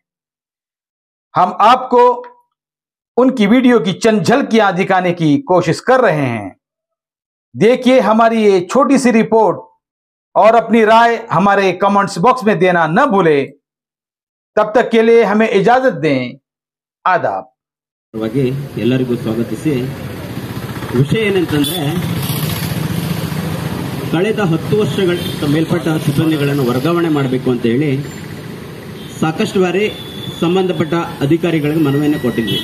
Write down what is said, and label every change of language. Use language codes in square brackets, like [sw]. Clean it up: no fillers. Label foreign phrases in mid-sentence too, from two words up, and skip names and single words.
[hi] हम आपको उनकी वीडियो की चंद झलकियां दिखाने की कोशिश कर रहे हैं। देखिए हमारी ये छोटी सी रिपोर्ट और अपनी राय हमारे कमेंट्स बॉक्स में देना न भूले। तब तक के लिए हमें इजाजत दें। आदाब। [kn] ಎಲ್ಲರಿಗೂ ಸ್ವಾಗತಿಸಿ ವಿಷಯ ಏನಂತಂದ್ರೆ ಕಳೆದ 10 ವರ್ಷಗಳ ಮೇಲ್ಪಟ್ಟ ಸಿಬ್ಬಂದಿಗಳನ್ನು ವರ್ಗಾವಣೆ ಮಾಡಬೇಕು ಅಂತ ಹೇಳಿ ಸಾಕಷ್ಟು ಬಾರಿ ಸಂಬಂಧಪಟ್ಟ ಅಧಿಕಾರಿಗಳಿಗೆ ಮನವಿಯನ್ನು ಕೊಟ್ಟಿದ್ವಿ.